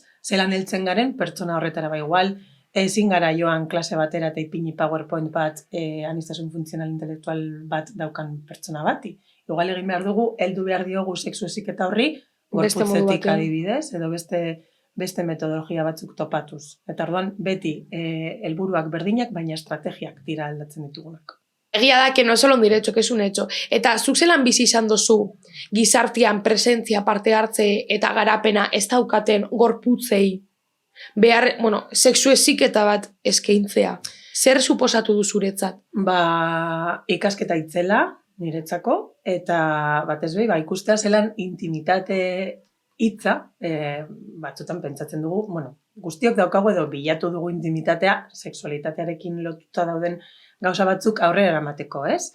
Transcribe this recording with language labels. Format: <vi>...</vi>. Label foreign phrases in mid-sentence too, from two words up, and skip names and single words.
<eu>Zelan heltzen garen, pertsona horretara igual, ezin gara joan klase batera eta ipini PowerPoint bat aniztasun funtzional intelektual bat daukan pertsona bati. Igual egin behar dugu, heldu behar diogu sexu heziketa horri, gorputzetik adibidez, edo beste metodologia batzuk topatuz. Eta orduan, beti helburuak berdinak, baina estrategiak dira aldatzen ditugunak. Egia da,</eu> <es>que no es solo un derecho, que es un hecho.</es> <eu>Eta zuk zelan bizi izan dozu gizartean presentzia, parte hartze eta garapena ez daukaten gorputzei sexu heziketa bat eskaintzea. Zer suposatu du zuretzat? Ikasketa itzela niretzako, eta batez behi, ikustea zelan intimitate hitza, batzutan pentsatzen dugu, guztiok daukagu edo bilatu dugu intimitatea, sexualitatearekin lotuta dauden gauza batzuk aurrera eramateko, ez?</eu>